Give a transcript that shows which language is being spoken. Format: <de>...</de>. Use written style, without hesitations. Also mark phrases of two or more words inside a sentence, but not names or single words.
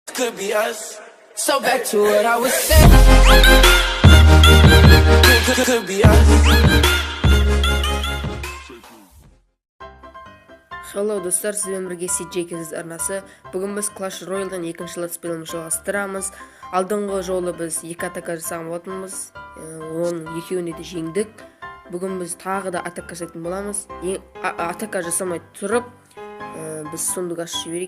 <en>could be us. So back to what I was saying. Could be us.</en> <kk>Hello достар, сізбен бірге CJ арнасы. Бүгін біз Clash Royale'дан екінші Let's Play-ні жалғастырамыз. Алдыңғы жолы біз 2 атака жасаған болатынбыз. Оның екеуіне де жеңдік. Бүгін біз тағы да атака жасайтын боламыз. Атака жасамай тұрып, біз сундук ашып жіберейік.</kk>